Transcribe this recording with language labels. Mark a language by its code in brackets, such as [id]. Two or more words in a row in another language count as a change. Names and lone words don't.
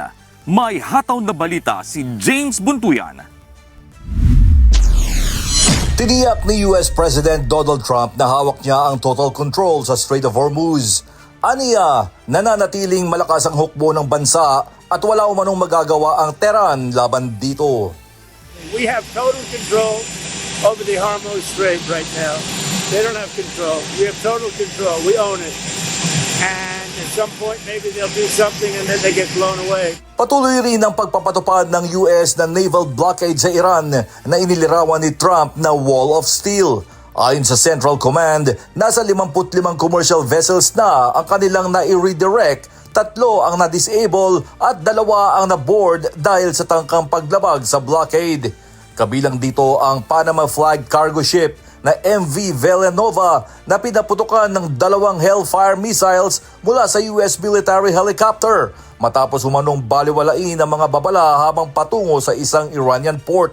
[tl] May hataw na balita si James Buntuyan. Tiniyak ni US President Donald Trump na hawak niya ang [en] total control [tl] sa Strait of Hormuz. Aniya, nananatiling malakas ang hukbo ng bansa at wala umanong magagawa ang Tehran laban dito. [en] We have total control over the Hormuz Strait right now. They don't have control. We have total control. We own it. And at some point, maybe they'll do something and then they get blown away. [tl] Patuloy rin ang pagpapatupad ng US na [en] naval blockade [tl] sa Iran na inilirawan ni Trump na Wall of Steel. Ayon sa Central Command, nasa 55 [en] commercial vessels [tl] na ang kanilang na-redirect, 3 ang na-disable at 2 ang na-board dahil sa tangkang paglabag sa blockade. Kabilang dito ang Panama Flag [en] cargo ship [tl] na MV Villanova na pinaputukan ng 2 [en] Hellfire missiles [tl] mula sa [en] US military helicopter [tl] matapos umanong baliwalain ang mga babala habang patungo sa isang [en] Iranian port.